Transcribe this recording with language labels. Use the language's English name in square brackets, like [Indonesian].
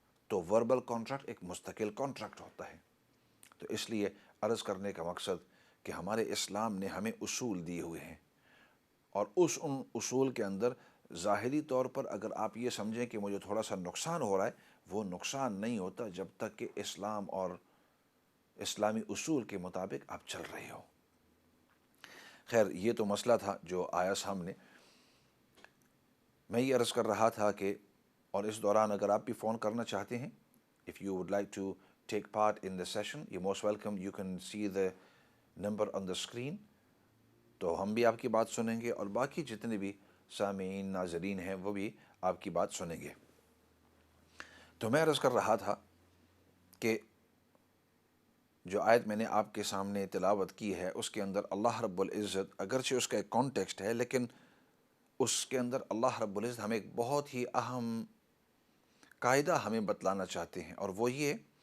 [Urdu] تو verbal contract ایک مستقل کانٹریکٹ ہوتا ہے۔ تو اس لیے عرض کرنے کا مقصد کہ ہمارے اسلام نے ہمیں اصول دیے ہوئے ہیں، اور ان اصول کے اندر ظاہری طور پر اگر آپ یہ سمجھیں کہ مجھے تھوڑا سا نقصان ہو رہا ہے، وہ نقصان نہیں ہوتا جب تک کہ اسلام اور اسلامی اصول کے مطابق آپ چل رہے ہو۔ خیر، یہ تو مسئلہ تھا جو آیا سامنے۔ میں یہ عرض کر رہا تھا کہ، اور اس دوران اگر آپ بھی فون کرنا چاہتے ہیں، [English] if you would like to take part in the session, you're most welcome. You can see the number on the screen. [Urdu] تو ہم بھی آپ کی بات سنیں گے اور باقی جتنے بھی سامعین، ناظرین ہیں، وہ بھی آپ کی بات سنیں گے۔ تو میں عرض کر رہا تھا کہ جو آیت میں نے آپ کے سامنے تلاوت کی ہے، اس کے اندر اللہ رب العزت، اگرچہ اس کا ایک کانٹیکسٹ ہے، لیکن اس کے اندر اللہ رب العزت ہمیں ایک بہت ہی اہم قاعدہ ہمیں بتلانا چاہتے ہیں، اور وہ یہ